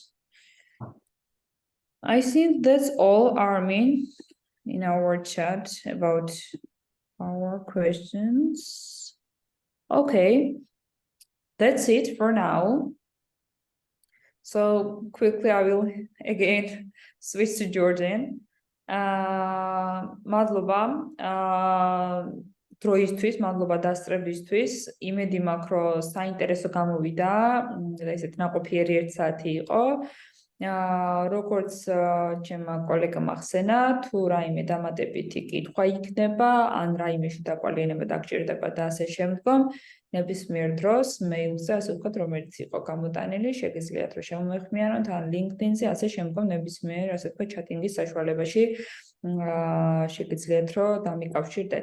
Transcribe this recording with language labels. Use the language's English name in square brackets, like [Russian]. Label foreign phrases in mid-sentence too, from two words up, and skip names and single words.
[English] I think that's all, Armin, in our chat about our questions. Okay, that's it for now. So quickly, I will again switch to Georgian. Madloba. [Georgian] დროისთვის, მადლობა დასწრებისთვის. იმედი მაქვს, რომ საინტერესო გამოვიდა და ესეთ ნაყოფიერი 1 საათი იყო. როგორც ჩემმა კოლეგამ ახსენა, თუ რაიმე დამატებითი კითხვა იქნება, ან რაიმეში დაკვალიანება დაგჭირდება და ასე შემდგომ, ნებისმიერ დროს მეილზე, ასე ვთქვათ, რომელიც იყო გამოტანილი, შეგიძლიათ რომ შემოეხმიანოთ, ან LinkedIn-ზე, ასე შემდგომ ნებისმიერ, ასე ვთქვათ, ჩატინგის საშუალებაში შეგიძლიათ რომ დამიკავშირდეთ.